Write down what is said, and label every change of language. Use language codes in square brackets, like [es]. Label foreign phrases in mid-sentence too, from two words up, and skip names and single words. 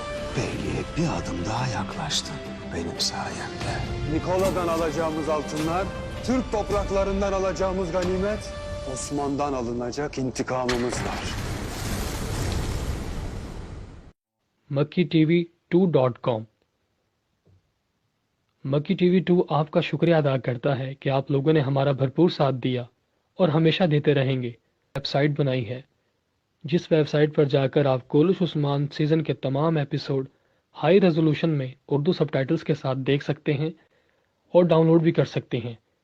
[tr] Beyliğe bir adım daha yaklaştın. Benim sayemde. Nikola'dan alacağımız altınlar, Türk topraklarından alacağımız ganimet, Osman'dan alınacak intikamımız var. [ur] MakkiTV2.com। مکی ٹی وی 2 آپ کا شکریہ ادا کرتا ہے کہ آپ لوگوں نے ہمارا بھرپور ساتھ دیا اور ہمیشہ دیتے رہیں گے. ویب سائٹ بنائی ہے جس ویب سائٹ پر جا کر آپ کورولش عثمان سیزن کے تمام ایپیسوڈ [en] high resolution [ur] میں اردو سب ٹائٹلز کے ساتھ دیکھ سکتے ہیں اور ڈاؤن لوڈ بھی کر سکتے ہیں.